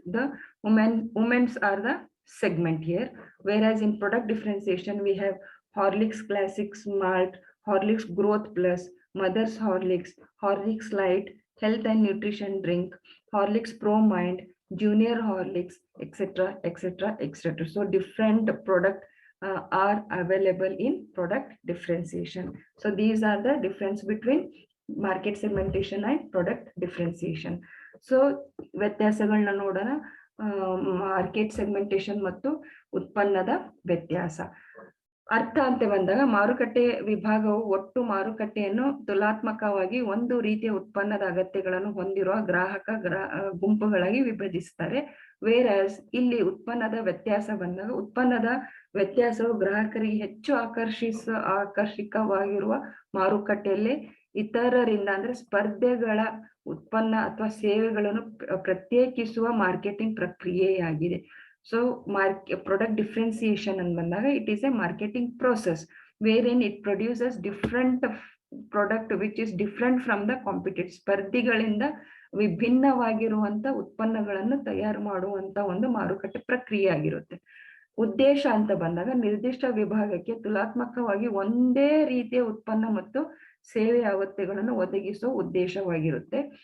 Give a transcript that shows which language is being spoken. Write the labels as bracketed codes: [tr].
[en] The women's are the segment here, whereas in product differentiation, we have Horlicks Classic Malt, Horlicks Growth Plus, Mother's Horlicks, Horlicks Light, Health and Nutrition Drink, Horlicks Pro Mind, Junior Horlicks, etc., etc., etc. So different product are available in product differentiation. So these are the difference between market segmentation and product differentiation. [kn] So ವ್ಯತ್ಯಾಸಗಳನ್ನ ನೋಡೋಣ. Market segmentation ಮತ್ತು ಉತ್ಪನ್ನದ ವ್ಯತ್ಯಾಸ. ಅರ್ಥ ಅಂತ ಬಂದಾಗ ಮಾರುಕಟ್ಟೆ ವಿಭಾಗವು ಒಟ್ಟು ಮಾರುಕಟ್ಟೆಯನ್ನು ತುಲನಾತ್ಮಕವಾಗಿ ಒಂದು ರೀತಿಯ ಉತ್ಪನ್ನದ ಅಗತ್ಯಗಳನ್ನು ಹೊಂದಿರುವ ಗ್ರಾಹಕ ಗುಂಪುಗಳಾಗಿ ವಿಭಜಿಸುತ್ತಾರೆ. ವೇರಾಸ್ ಇಲ್ಲಿ ಉತ್ಪನ್ನದ ವ್ಯತ್ಯಾಸ ಬಂದಾಗ ಉತ್ಪನ್ನದ ವ್ಯತ್ಯಾಸವು ಗ್ರಾಹಕರಿಗೆ ಹೆಚ್ಚು ಆಕರ್ಷಕವಾಗಿರುವ ಮಾರುಕಟ್ಟೆಯಲ್ಲಿ ಇತರರಿಂದ ಅಂದ್ರೆ ಸ್ಪರ್ಧೆಗಳ ಉತ್ಪನ್ನ ಅಥವಾ ಸೇವೆಗಳನ್ನು ಪ್ರತ್ಯೇಕಿಸುವ ಮಾರ್ಕೆಟಿಂಗ್ ಪ್ರಕ್ರಿಯೆಯಾಗಿದೆ. [en] So product differentiation and [kn] bandaga, [en] it is a marketing process wherein it produces different product which is different from the competitors. [kn] ಸ್ಪರ್ಧಿಗಳಿಂದ ವಿಭಿನ್ನವಾಗಿರುವಂತ ಉತ್ಪನ್ನಗಳನ್ನು ತಯಾರು ಮಾಡುವಂತ ಒಂದು ಮಾರುಕಟ್ಟೆ ಪ್ರಕ್ರಿಯೆ ಆಗಿರುತ್ತೆ. ಉದ್ದೇಶ ಅಂತ ಬಂದಾಗ ನಿರ್ದಿಷ್ಟ ವಿಭಾಗಕ್ಕೆ ತುಲನಾತ್ಮಕವಾಗಿ ಒಂದೇ ರೀತಿಯ ಉತ್ಪನ್ನ ಮತ್ತು ಸೇವೆ ಅಗತ್ಯಗಳನ್ನು ಒದಗಿಸುವ ಉದ್ದೇಶವಾಗಿರುತ್ತೆ.